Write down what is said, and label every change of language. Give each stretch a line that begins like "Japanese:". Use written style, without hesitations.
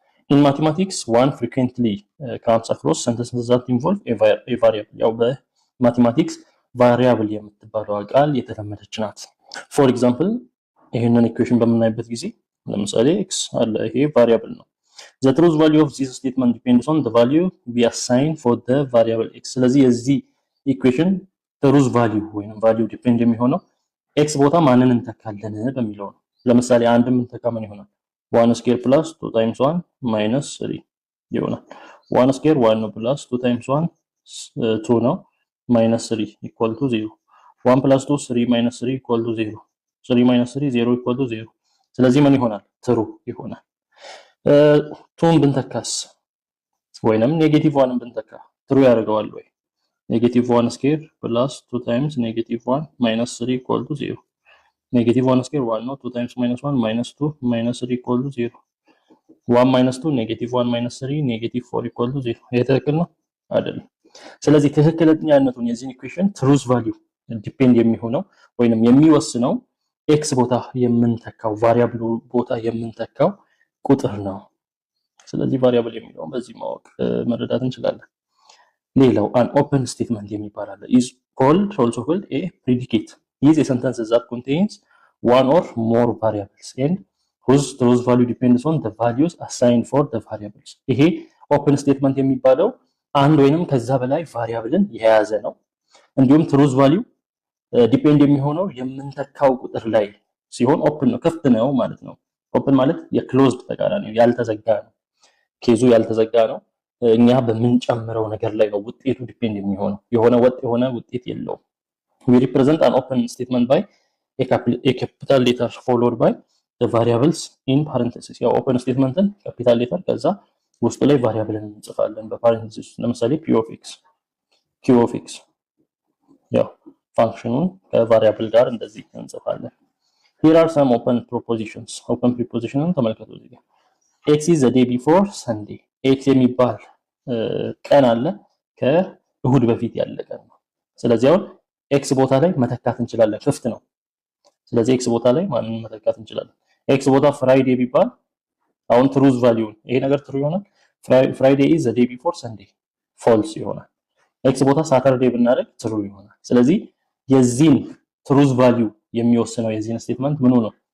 English: In mathematics, one frequently comes across sentences that involve a variable.
Amharic: ያው በማቴማቲክስ variable የምትባለው ቃል የተለመደች ናት። For example, ይሄንን ኢኩዌሽን በምናይበት ጊዜ ለምሳሌ x አለ፣ ይሄ variable ነው።
English: The truth value of this statement depends on the value we assign for the variable x.
Amharic: ስለዚህ የዚህ ኢኩዌሽን truth value ወይንም value ዲፔንድ የሚሆነው x ቦታ ማንን እንተካለን በሚለው ነው። ለምሳሌ አንድም እንተካ ምን ይሆናል?
English: 1 square plus 2 times 1 minus 3
Amharic: ይሆናል።
English: 1 square 1 ነው plus 2 times 1 2 ነው minus 3 equal to 0. 1 plus 2 3 minus 3 equal to 0. 3 minus 3 0 equal to 0.
Amharic: ስለዚህ ምን ይሆናል? true ይሆናል። 2ን ብንተካስ ወይንም ኔጌቲቭ 1ን ብንተካ true ያደርገዋል ወይ?
English: ኔጌቲቭ 1 square plus 2 times negative 1 minus 3 equal to 0. Negative 1 square 1 ነው 2 times minus 1 minus 2 minus 3 equal to 0. 1 minus 2 negative 1 minus 3 negative 4 equal to 0.
Amharic: ይሄ ትክክል ነው አይደለም? ስለዚህ ትክክለኛነቱን የዚህ ኢኩዌሽን truth value ዲፔንድ የሚሆነው ወይንም የሚወስነው x ቦታ የምንተካው ቫሪያብል ቦታ የምንተካው ቁጥር ነው። ስለዚህ ቫሪያብል የሚለውን በዚህ ማወቅ መረዳት እንችላለን። ሌላው an open statement የሚባል አለ
English: is also called a predicate. is a sentence that contains one or more variables and whose truth value depends on the values assigned for the variables.
Amharic: ይሄ open statement የሚባለው አንድ ወይንም ከዛ በላይ ቫሪያብልን የያዘ ነው። እንዲሁም truth value ዲፔንድ የሚሆነው የምንተካው ቁጥር ላይ ሲሆን ኦፕን ነው፣ ክፍት ነው ማለት ነው። ኦፕን ማለት የክሎዝድ ተቃራኒ ነው፣ ያልተዘጋ ነው። ኬዙ ያልተዘጋ ነው። እኛ በምንጨምረው ነገር ላይ ነው ውጤቱ ዲፔንድ የሚሆነው። የሆነ ወጥ የሆነ ውጤት የለውም።
English: we represent an open statement by a capital letter followed by the variables in parentheses.
Amharic: ያው ኦፕን ስቴትመንትን ካፒታል ሌተር ከዛ ውስጥ ላይ ቫሪያብልን እንጽፋለን በፓሬንቴሲስ። ለምሳሌ q of x ያው ፋንክሽኑን ከቫሪያብል ጋር እንደዚህ እንጽፋለን።
English: here are some open propositions. open prepositionን
Amharic: ተመልከቱ እዚህ ጋር
English: x is the day before sunday.
Amharic: x የሚባል ቀን አለ ከእሁድ በፊት ያለ ቀን ነው። ስለዚህ አሁን x ቦታ ላይ መተካት እንችላለን፣ ክፍት ነው። ስለዚህ x ቦታ ላይ ማንን መተካት እንችላለን? x ቦታ ፍራይዴ ቢባል አሁን truth value ይሄ ነገር true ይሆናል።
English: friday is the day before sunday
Amharic: false ይሆናል። x ቦታ saturday ብናደርግ true ይሆናል። ስለዚህ የዚህን truth value የሚወስነው የዚህን ስቴትመንት ምኑ ነው?